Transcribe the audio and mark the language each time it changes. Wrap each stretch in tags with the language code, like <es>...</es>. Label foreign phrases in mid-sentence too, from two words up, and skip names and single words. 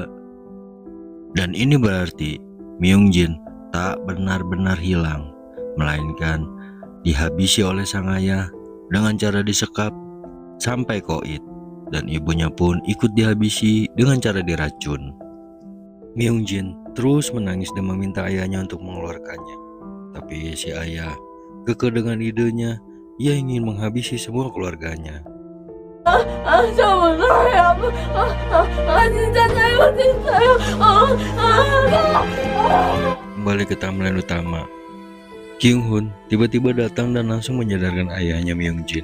<id>Dan ini berarti Myung Jin tak benar-benar hilang, melainkan dihabisi oleh sang ayah dengan cara disekap sampai koit, dan ibunya pun ikut dihabisi dengan cara diracun. Myung Jin terus menangis dan meminta ayahnya untuk mengeluarkannya, tapi si ayah kekeh dengan idenya. Ia ingin menghabisi semua keluarganya.</id> <ko>정말 진짜 잘못했어요.</ko> <id>Kembali ke timeline utama. Kyung Hoon tiba-tiba datang dan langsung menyadarkan ayahnya Myung Jin.</id>